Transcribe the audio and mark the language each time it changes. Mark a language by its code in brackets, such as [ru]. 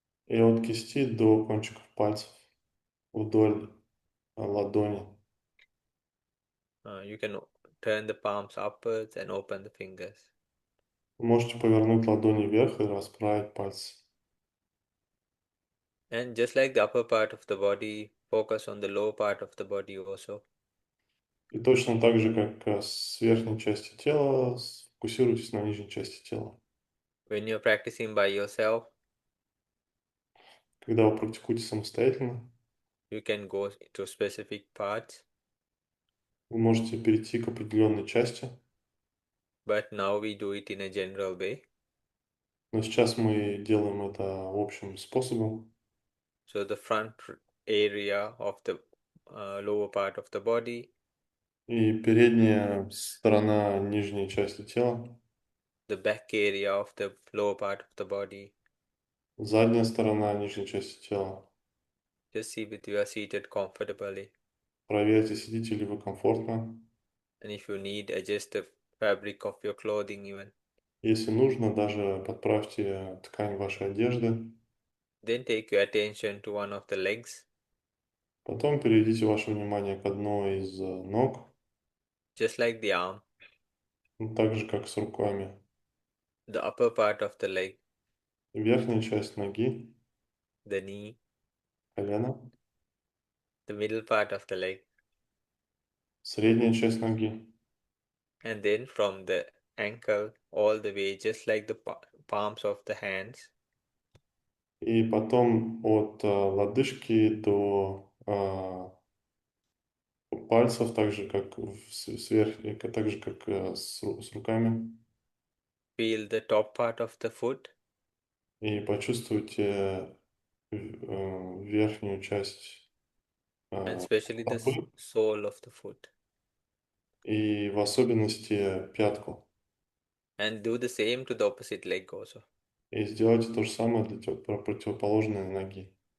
[ru] и от кисти до кончиков пальцев вдоль ладони. [en] You can turn the palms upwards and open the fingers. [ru] Вы можете повернуть ладони вверх и расправить пальцы. [en] And just like the upper part of the body, focus on the lower part of the body also. [ru] И точно так же, как с верхней части тела, сфокусируйтесь на нижней части тела. [en] When you're practicing by yourself, [ru] Когда вы практикуете самостоятельно, [en] you can go to specific parts. [ru] вы можете перейти к определенной части. [en] But now we do it in a general way. [ru] Но сейчас мы делаем это общим способом. [en] So the front area of the lower part of the body, [ru] И передняя сторона нижней части тела, [en] the back area of the lower part of the body. [ru] задняя сторона нижней части тела. [en] Just see if you are seated comfortably. [ru] Проверьте, сидите ли вы комфортно. [en] And if you need, adjust the fabric of your clothing even. [ru] Если нужно, даже подправьте ткань вашей одежды. [en] Then take your attention to one of the legs. [ru] Потом переведите ваше внимание к одной из ног, [en] Just like the arm, [ru] так же, как с руками. [en] the upper part of the leg, [ru] Верхняя часть ноги, [en] the knee, [ru] колено, [en] the middle part of the leg, [ru] средняя часть ноги. [en] and then from the ankle all the way, just like the palms of the hands, [ru] И потом от лодыжки до пальцев, так же, как так же, как с руками. [en] feel the top part of the foot, [ru] И почувствуйте верхнюю часть [en] and especially the [ru] стопы [en] sole of the foot. [ru] и в особенности пятку. [en] And do the same to the opposite leg also. [ru] И сделайте то же самое для противоположной ноги.